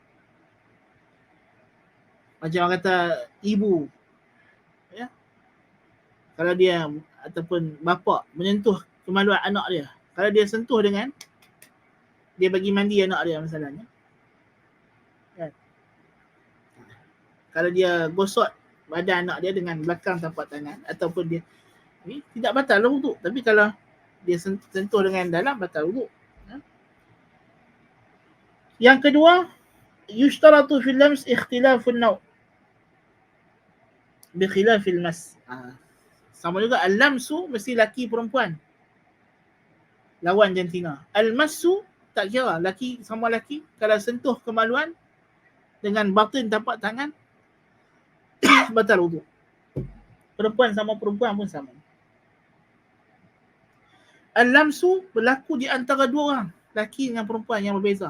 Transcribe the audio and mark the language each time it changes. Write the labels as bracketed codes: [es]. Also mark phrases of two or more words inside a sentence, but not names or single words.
[ms] Macam orang kata ibu, ya, kalau dia ataupun bapa menyentuh kemaluan anak dia, kalau dia sentuh dengan, dia bagi mandi anak dia misalnya, kan? Kalau dia gosok badan anak dia dengan belakang tapak tangan, ataupun dia tidak batal wudu. Tapi kalau dia sentuh dengan dalam, batal wudu. Ya. Yang kedua, [ar] يشترط في اللمس اختلاف النوع بخلاف المس. [ms] Sama juga al-lamsu mesti laki perempuan, lawan jantina. Al-massu tak kira, laki sama laki, kalau sentuh kemaluan dengan batin tapak tangan batal wudu. Perempuan sama perempuan pun sama. Al-lamsu berlaku di antara dua orang, laki dengan perempuan yang berbeza.